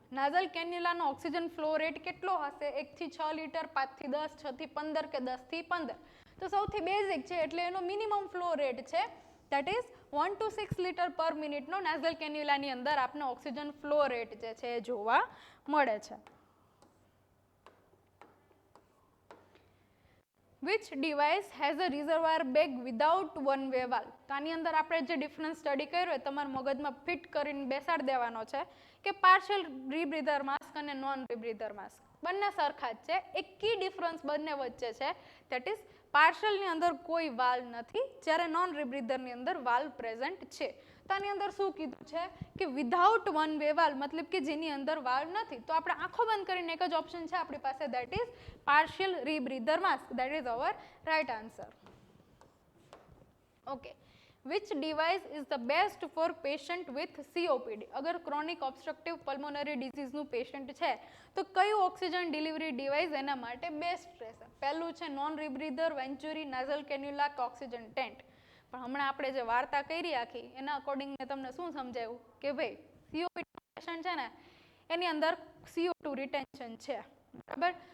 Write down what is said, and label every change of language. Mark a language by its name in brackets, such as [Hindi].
[Gujarati] નાઝલ કેન્યુલાનો oxygen flow rate કેટલો હશે? 1 થી 6 લીટર, 5 થી 10, 6 થી 15 કે 10 થી 15? તો સૌથી બેઝિક છે એટલે એનો મિનિમમ ફ્લો રેટ છે દેટ ઇઝ 1 to 6 લીટર પર મિનિટનો નાઝલ કેન્યુલાની અંદર આપને ઓક્સિજન ફ્લો રેટ જે છે એ જોવા મળે છે. [English] Which device has a reservoir bag without one way valve? [Gujarati] તો આની અંદર આપણે જે ડિફરન્સ સ્ટડી કર્યો હોય તમારા મગજમાં ફિટ કરીને બેસાડી દેવાનો છે કે પાર્શિયલ રિબ્રીધર માસ્ક અને નોન રિબ્રીધર માસ્ક બંને સરખા જ છે. એક કી ડિફરન્સ બંને વચ્ચે છે દેટ ઇઝ પાર્શિયલની અંદર કોઈ વાલ્વ નથી જ્યારે નોન રિબ્રીધરની અંદર વાલ્વ પ્રેઝન્ટ છે. તો આની અંદર શું કીધું છે કે વિધાઉટ વન વે વાલ્વ, મતલબ કે જેની અંદર વાલ્વ નથી. તો આપણે આંખો બંધ કરીને એક જ ઓપ્શન છે આપણી પાસે that is partial રિબ્રીધર mask. That is our right answer. [English] Okay, which device is the best for patient with COPD? [Gujarati] અગર ક્રોનિક ઓબ્સ્ટ્રક્ટિવ પલ્મોનરી ડિઝીઝનું પેશન્ટ છે તો કયું ઓક્સિજન ડિલિવરી ડિવાઇસ એના માટે બેસ્ટ રહેશે? પહેલું છે નોન રિબ્રીધર, વેન્ચુરી, નાઝલ કેન્યુલા કે ઓક્સિજન ટેન્ટ. પણ હમણાં આપણે જે વાર્તા કરી આખી એના અકોર્ડિંગ મેં તમને શું સમજાવ્યું કે ભાઈ COPD પેશન્ટ છે ને એની અંદર CO2 રિટેન્શન છે. બરાબર.